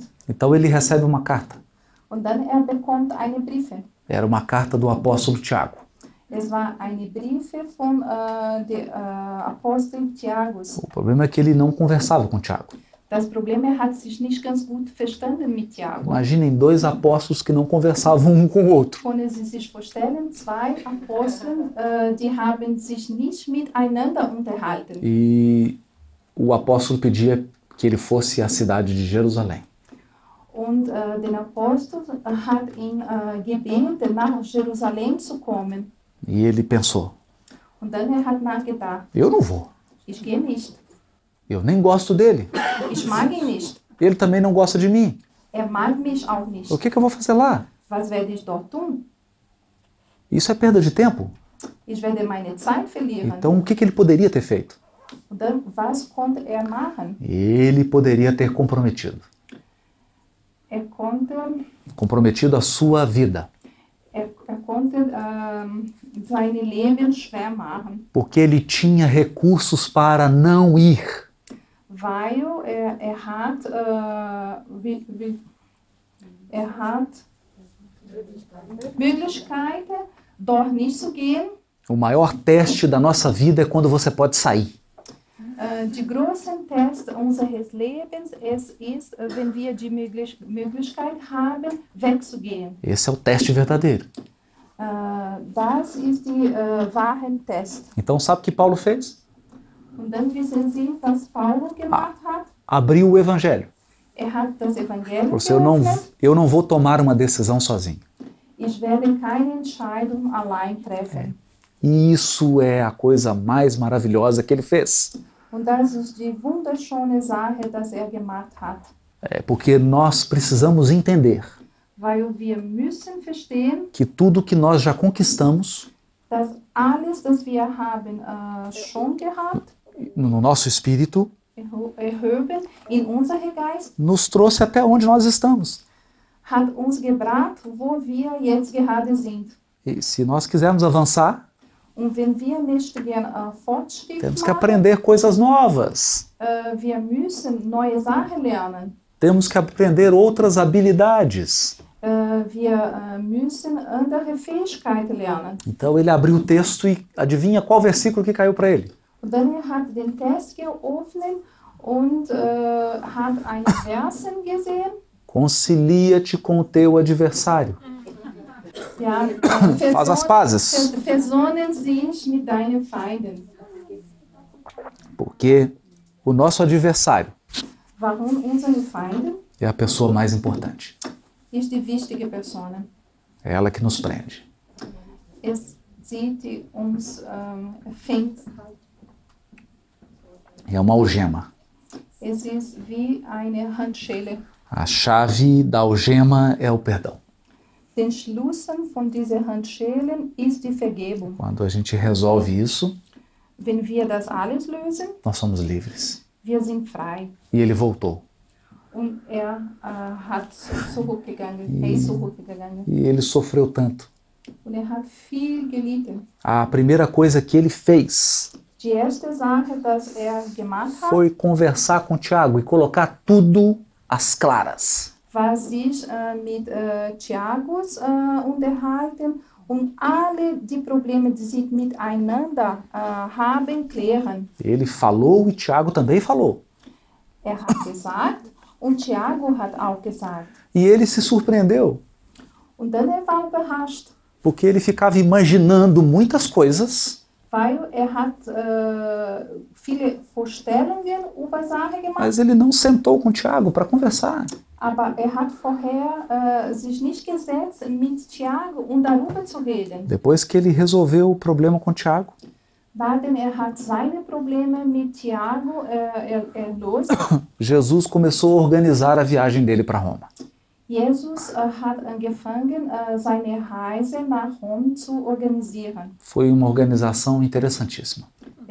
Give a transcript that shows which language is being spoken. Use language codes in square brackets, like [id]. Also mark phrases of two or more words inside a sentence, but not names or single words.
[pt] Então ele recebe uma carta. [de] Und dann bekommt eine Briefe. [pt] Era uma carta do apóstolo Tiago. [de] Es war eine Briefe von der Apostel Tiagus. [pt] O problema é que ele não conversava com Tiago. [de] Das Problem, hat sich nicht ganz gut verstanden mit Tiago. [pt] Imaginem dois apóstolos que não conversavam um com o outro. [de] Können Sie sich vorstellen, zwei Apostel, die haben sich nicht miteinander unterhalten. [pt] E o apóstolo pedia que ele fosse à cidade de Jerusalém. [de] Und den Apostel hat ihn gebeten, nach Jerusalem zu kommen. [pt] E ele pensou, [de] Und dann hat nachgedacht, [pt] eu não vou. [de] ich gehe nicht. [pt] Eu nem gosto dele. [de] Ich mag ihn nicht. [pt] Ele também não gosta de mim. [de] Mag mich auch nicht. [pt] O que eu vou fazer lá? [de] Was werde ich dort tun? [pt] Isso é perda de tempo. [de] Ich werde meine Zeit verlieren. [pt] Então o que ele poderia ter feito? [de] Und dann, was konnte machen? [pt] Ele poderia ter comprometido. [de] Konnte [pt] Comprometido a sua vida. [de] Konnte seine Leben schwer machen. [pt] Porque ele tinha recursos para não ir. [de] Weil hat Möglichkeiten, dort nicht zu gehen. [pt] O maior teste da nossa vida é quando você pode sair. [de] Die großen Test unseres Lebens ist, wenn wir die Möglichkeit haben, wegzugehen. [pt] Esse é o teste verdadeiro. [de] Das ist die wahren Test. [pt] Então sabe o que Paulo fez? [de] Und dann wissen Sie, was Paulus gemacht hat? [pt] Abriu o evangelho. [de] Hat das Evangelium [pt] Você, [de] geöffnet. [pt] eu não vou tomar uma decisão sozinho. [de] Ich werde keine Entscheidung allein treffen. [pt] E isso é a coisa mais maravilhosa que ele fez. [de] Und das ist die wunderschöne Sache, dass gemacht hat. [pt] É porque nós precisamos entender [de] Weil wir müssen verstehen, [pt] que tudo que nós já conquistamos [de] dass alles, das wir haben schon gehabt, [pt] no nosso espírito, [de] erhoben in unserem Geist, [pt] nos trouxe até onde nós estamos. [de] hat uns gebracht, wo wir jetzt gerade sind. [pt] E se nós quisermos avançar, [de] Und wenn wir möchten Fortschritt [pt] temos que [de] machen, [pt] aprender coisas novas. [de] wir müssen neue Sachen lernen. [pt] Temos que aprender outras habilidades. [de] Wir müssen andere Fähigkeiten lernen. [pt] Então ele abriu o texto e adivinha qual versículo que caiu para ele? [de] Und dann hat den Test geöffnet und hat einen Versen gesehen. [pt] Concilia-te com o teu adversário. [de] Ja, [pt] Faz as pazes. [de] Versonnen sich mit deinen Feinden. [pt] Porque o nosso adversário [de] Warum unsere Feinde? [pt] é a pessoa mais importante. [de] Ist die wichtige Person. [pt] É ela que nos prende. [de] Es sieht uns fängt. [pt] É uma algema. [de] Es ist wie eine Handschelle. [pt] A chave da algema é o perdão. [de] Den Schlüssel von dieser Handschellen ist die Vergebung. [pt] Quando a gente resolve isso, [de] Wenn wir das alles lösen, [pt] nós somos livres. [de] wir sind frei. [pt] E ele voltou. [de] Und hat zurückgegangen. Ist zurückgegangen. [pt] E ele sofreu tanto. [de] Und hat viel gelitten. [pt] A primeira coisa que ele fez [de] Die erste Sache, dass gemacht hat, [pt] foi conversar com Tiago e colocar tudo às claras. [de] war sich mit Tiagus unterhalten und alle die Probleme, die sie miteinander haben, klären. [pt] Ele falou e Tiago também falou. [de] Hat gesagt und Tiago hat auch gesagt. [pt] E ele se surpreendeu, [de] Und dann war überrascht, [pt] porque ele ficava imaginando muitas coisas, [de] weil hat viele Vorstellungen über Sachen gemacht, [pt] mas ele não sentou com Tiago para conversar. [de] aber hat vorher sich nicht gesetzt mit Tiago, um darüber zu reden. [pt] Depois que ele resolveu o problema com Tiago, [de] Denn hat seine Probleme mit Tiago erlöst. [pt] Jesus começou a organizar a viagem dele para Roma. [de] Jesus hat angefangen, seine Reise nach Rom zu organisieren. [pt] Foi uma organização interessantíssima.